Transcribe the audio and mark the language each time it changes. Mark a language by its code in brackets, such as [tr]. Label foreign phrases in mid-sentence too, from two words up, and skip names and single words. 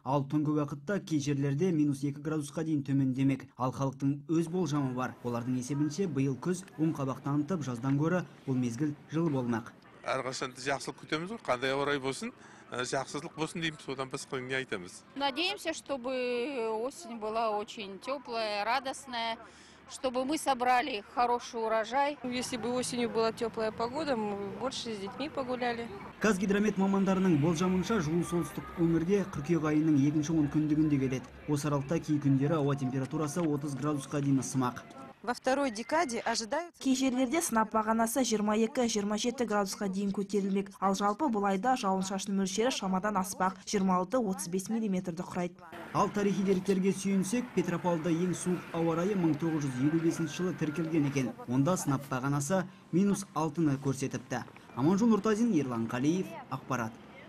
[kk] Ал түнгі уақытта кей жерлерде минус 2 градусқа дейін төмендемек. Ал халықтың өз болжамы бар. Олардың есебінше биыл күз оң қабақ танытып, жаздан гөрі бұл мезгіл жылы болмақ. Әрқашан жақсылық күтеміз, қандай ауа райы болсын, жақсылық болсын дейміз, одан басқа не айтамыз. [ru] Надеемся, чтобы осень была очень теплая, радостная, чтобы мы собрали хороший урожай. Если бы осенью была теплая погода, мы больше с детьми погуляли. [kk] Қазгидромет мамандарының болжамынша жылу солтүстік өңірде қыркүйек айының екінші 10 күндігінде келеді. Осы аралықта кей күндері ауа температурасы 30 градусқа дейін ысымақ. [ru] Во второй декаде ожидают... [kk] Кей жерлерде сынап бағанасы 22-27 градусқа дейін көтерілмек. Ал жалпы бұл айда жауын-шашын мөлшері шамадан аспақ 26-35 миллиметрді құрайды. Ал тарихи деректерге сүйенсек, Петропавлда ең суық ауа райы 1955 жылы тіркелген екен. Онда сынап бағанасы -6-ны көрсетіпті. Аманжол Нұртазин, Ерлан Қалиев, ақпарат.